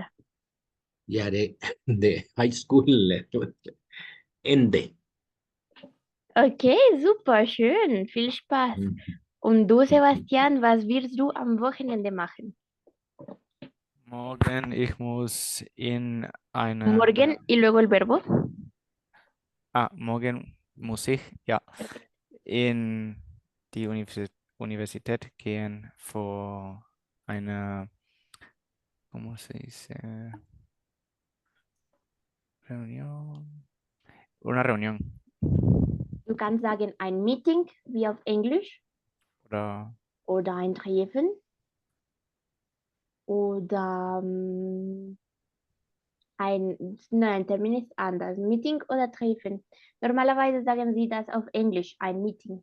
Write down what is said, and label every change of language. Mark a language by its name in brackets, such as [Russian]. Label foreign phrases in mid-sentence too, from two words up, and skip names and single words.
[German] Jahre der [English] High School [German] Ende. Okay, super, schön. Viel Spaß. Und du, Sebastian, was wirst du am Wochenende machen? Morgen ich muss in Morgen eine, [Spanish] y luego el verbo. [German] morgen muss ich, ja, in die Universität gehen für eine, [Spanish] ¿cómo se dice? Reunión. Una reunión. [German] Du kannst sagen ein Meeting, wie auf Englisch, Oder oder ein Treffen, oder nein, Termin ist anders. Meeting oder Treffen. Normalerweise sagen sie das auf Englisch, ein Meeting.